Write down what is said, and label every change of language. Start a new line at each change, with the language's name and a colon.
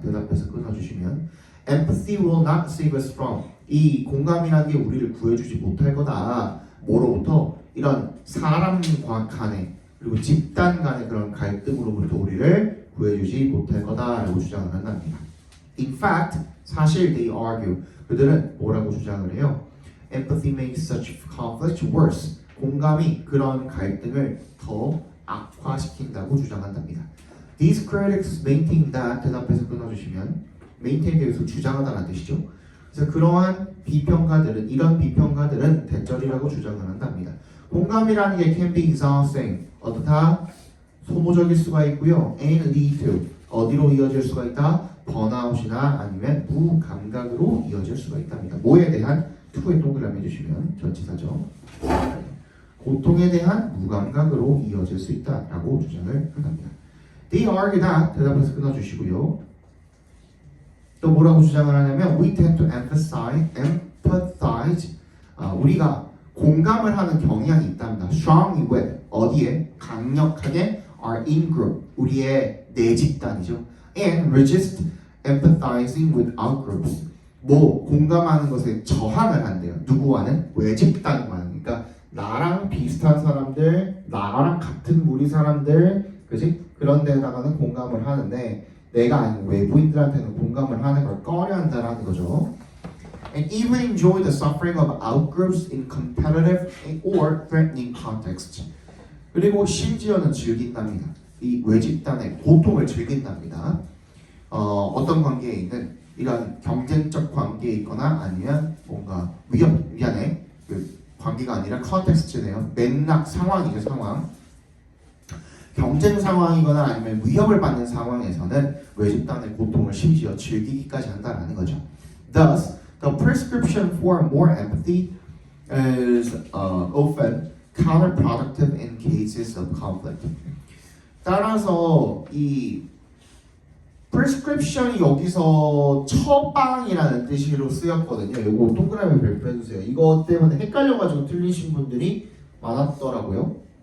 Korean: 대답해서 끊어주시면
English: empathy will not save us from
Korean: 이 공감이라는 게 우리를 구해주지 못할 거다. 뭐로부터? 이런 사람 간의 그리고 집단 간의 그런 갈등으로부터 우리를 구해주지 못할 거다라고 주장을 한답니다.
English: In fact,
Korean: 사실
English: they argue
Korean: 그들은 뭐라고 주장을 해요?
English: Empathy makes such conflict worse.
Korean: 공감이 그런 갈등을 더 악화시킨다고 주장한답니다.
English: These critics maintain that
Korean: 대답해서 끊어주시면 maintain 대해서 주장하다는 뜻이죠. 그래서 그러한 비평가들은 이런 비평가들은 대절이라고 주장을 한답니다. 공감이라는 게
English: can be exhausting
Korean: 어떻다? 소모적일 수가 있고요.
English: and lead to
Korean: 어디로 이어질 수가 있다? 번아웃이나 아니면 무감각으로 이어질 수가 있답니다. 뭐에 대한 to에 동그라미 해주시면 전치사죠. 고통에 대한 무감각으로 이어질 수 있다라고 주장을 한답니다.
English: They argue that
Korean: 대답해서 끊어주시고요. 또 뭐라고 주장을 하냐면
English: we tend to empathize
Korean: 우리가 공감을 하는 경향이 있답니다.
English: strongly with
Korean: 어디에? 강력하게
English: are in group
Korean: 우리의 내 집단이죠.
English: and resist empathizing with out groups
Korean: 뭐 공감하는 것에 저항을 한대요. 누구와는? 외집단과는. 그러니까 나랑 비슷한 사람들, 나랑 같은 무리 사람들, 그지? 그런 데다가는 공감을 하는데 내가 아닌 외부인들한테는 공감을 하는 걸 꺼려한다라는 거죠.
English: And even enjoy the suffering of outgroups in competitive or threatening contexts.
Korean: 그리고 심지어는 즐긴답니다. 이 외집단의 고통을 즐긴답니다. 어떤 관계에 있는 이런 경쟁적 관계에 있거나 아니면 뭔가 위안의 그 관계가 아니라 컨텍스트네요. 맥락 상황이죠. 상황. 경쟁 상황이거나 아니면 위협을 받는 상황에서는 외집단의 고통을 심지어 즐기기까지 한다는 거죠.
English: Thus, the prescription for more empathy is often counterproductive in cases of conflict.
Korean: 따라서 이 prescription이 여기서 처방이라는 뜻으로 쓰였거든요. 이거 동그라미 별표해 주세요. 이거 때문에 헷갈려가지고 틀리신 분들이 많았더라고요.